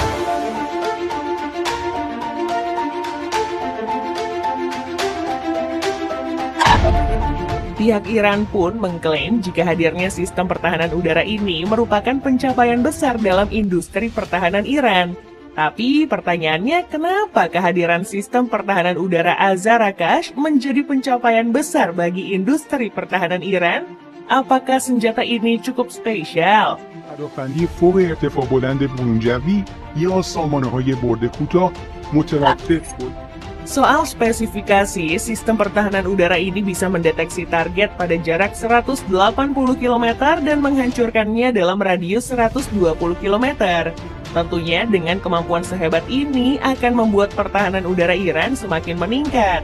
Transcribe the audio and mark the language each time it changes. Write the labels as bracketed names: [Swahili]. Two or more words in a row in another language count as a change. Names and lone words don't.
[Indonesian] Pihak Iran pun mengklaim jika hadirnya sistem pertahanan udara ini merupakan pencapaian besar dalam industri pertahanan Iran. Tapi pertanyaannya, kenapa kehadiran sistem pertahanan udara Azar-Akash menjadi pencapaian besar bagi industri pertahanan Iran? Apakah senjata ini cukup spesial? [Persian] پدافندی فوق ارتفاع بلند برونجوی یا سامانه‌های برد کوتاه متوقف بود. [Indonesian] Soal spesifikasi, sistem pertahanan udara ini bisa mendeteksi target pada jarak 180 km dan menghancurkannya dalam radius 120 km. Tentunya dengan kemampuan sehebat ini akan membuat pertahanan udara Iran semakin meningkat.